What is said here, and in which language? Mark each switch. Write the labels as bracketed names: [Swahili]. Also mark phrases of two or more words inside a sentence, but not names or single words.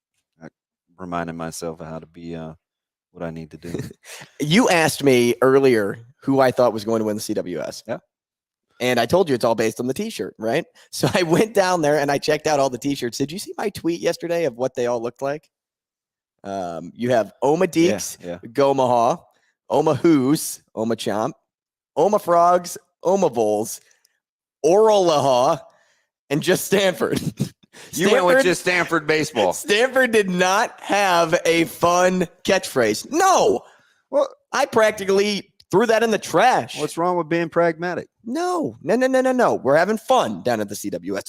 [English] I reminded myself of how to be what I need to do. You asked me earlier who I thought was going to win the CWS. Yeah. And I told you it's all based on the T-shirt, right? So I went down there and I checked out all the T-shirts. Did you see my tweet yesterday of what they all looked like? You have Oma Deeks, Gomaha, Oma Hoos, Oma Chomp, Oma Frogs, Oma Vols, Oralaha, and just Stanford. You went with just Stanford baseball. Stanford did not have a fun catchphrase. No. Well, I practically threw that in the trash. What's wrong with being pragmatic? No. We're having fun down at the CWS.